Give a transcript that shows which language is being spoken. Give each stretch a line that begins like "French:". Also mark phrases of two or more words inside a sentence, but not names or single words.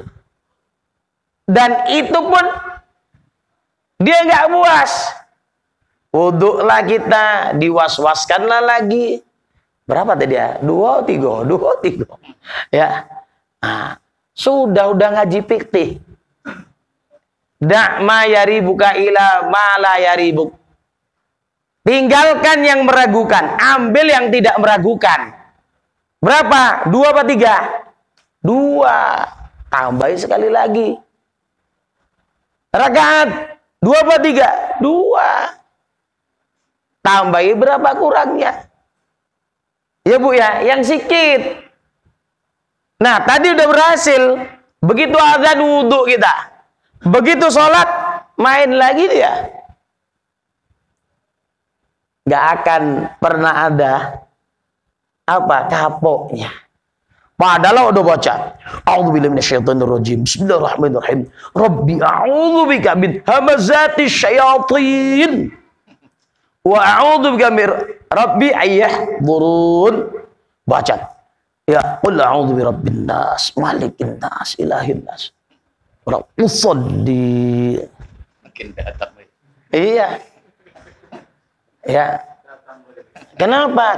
Indonesian: Dan itu pun dia nggak puas, wudhulah kita, diwas-waskanlah lagi. Berapa tadi ya? 2, 3 ya. Nah, udah ngaji fikih.
Arabic: دع ما يريبك إلى ما لا يريبك.
Indonesian: Tinggalkan yang meragukan, ambil yang tidak meragukan. Berapa? 2 apa 3? 2. Tambahin sekali lagi. Rakaat 2 apa 3? 2. Tambahin berapa kurangnya? Ya Bu ya, yang sikit. Nah, tadi udah berhasil. Begitu azan wudhu kita. Begitu sholat, main lagi dia. Gak akan pernah ada apa kapoknya. Padahal udah baca.
Arabic: أعوذ بالله من الشيطان الرجيم. بسم الله الرحمن الرحيم. رب أعوذ بك من همزات الشياطين. وأعوذ بك من رب أن يحضرون.
Indonesian: Baca.
Arabic: Ya, قل أعوذ برب الناس، ملك الناس، إله الناس.
Indonesian: Rabbusoddi. Makin datang. Iya. Ya. Kenapa?